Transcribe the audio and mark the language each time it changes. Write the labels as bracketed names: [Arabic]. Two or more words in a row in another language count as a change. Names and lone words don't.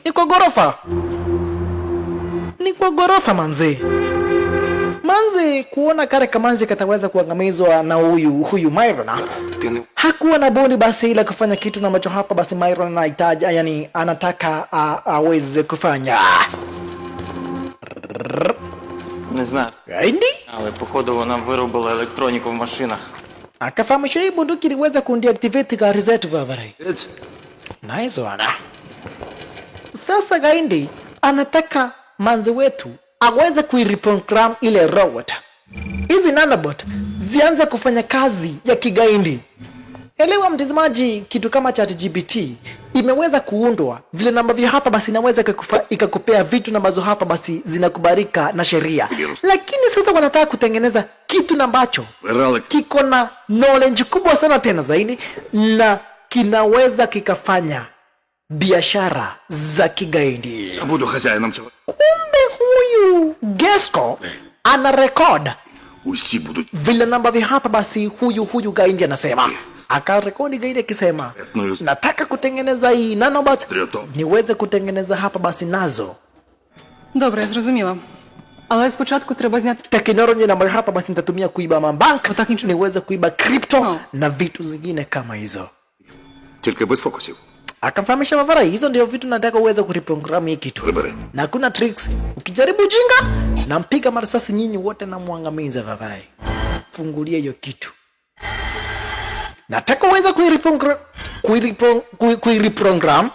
[Swahili] Ni kwa ghorofa manzi. Manzi kuona kare kamanzi kataweza kuangamizwa na huyu Myron. Hakuwa na bodi basi ila kufanya kitu na macho hapa basi Myron anahitaji, yani anataka aweze kufanya. [Ukrainian] Не знаю, [Swahili] Gaindi [Ukrainian] але походу вона виробила електроніку в машинах. [Swahili] akafahamisha hii bunduki iliweza kundeactivate gari zetu vavarai. [Ukrainian] Геть. [English] Nice one. [Swahili] Sasa Gaindi anataka manzi wetu aweze kuireprogram ile robot. Hizi nanobot zianze kufanya kazi ya kigaindi. Elewa mtazamaji, kitu kama ChatGPT imeweza kuundwa vile namba vya hapa basi inaweza ikakupea vitu ambazo hapa basi zinakubalika na sheria. Lakini sasa wanataka kutengeneza kitu ambacho [Ukrainian] Вирали. [Swahili] kiko na knowledge kubwa sana tena zaidi na kinaweza kikafanya biashara za kigaidi. [Ukrainian] Я буду хазяїном цього. [Swahili] Kumbe huyu Gesco ana record [Ukrainian] Усі будуть. [Swahili] vile namba vya hapa basi huyu Gaindi anasema. Akarekodi Gaindi akisema, nataka kutengeneza hii nanobot niweze kutengeneza hapa basi nazo [Ukrainian] Добре, я зрозуміла. Але спочатку треба зняти. [Swahili] teknolojia namba hapa basi nitatumia kuiba mabank, [Ukrainian] Отак нічого. [Swahili] niweze kuiba crypto No. na vitu zingine kama hizo. [Ukrainian] Тільки без фокусів. [Swahili] Akamfahamisha Mavara, hizo ndio vitu nataka uweze kureprogram hii kitu. [Ukrainian] Прибери. [Swahili] Na kuna tricks. Ukijaribu jinga, nampiga marasasi nyinyi wote na muangamiza Mavara. Fungulia hiyo kitu. Nataka uweze kuireprogram